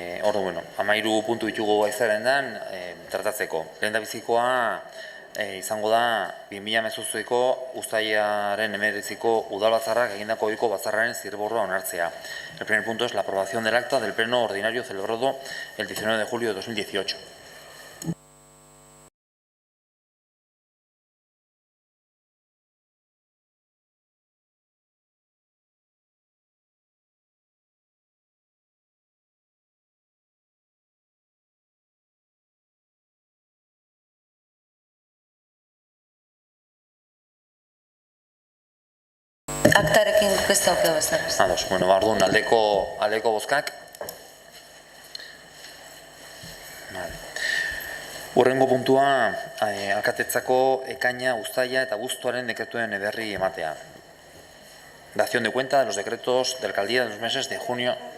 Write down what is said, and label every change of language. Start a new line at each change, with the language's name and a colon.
Basque: Ordu, 13 puntu ditugu izaerendan tratatzeko. Lehendabizikoa izango da 2018ko uztailaren 19ko udalbatzarrak egindako ohiko batzarraren zirriborroa onartzea.
Spanish: El primer punto es la aprobación del acta del pleno ordinario celebrado el 19 de julio de 2018.
Basque: Aktarekin beste aukera bezala. Ados, orduan aldeko bozkak. Hurrengo puntua, alkatetzako ekaina, uztaila eta abuztuaren dekretuen berri ematea.
Spanish: Dación de cuenta de los decretos de alcaldía de los meses de junio.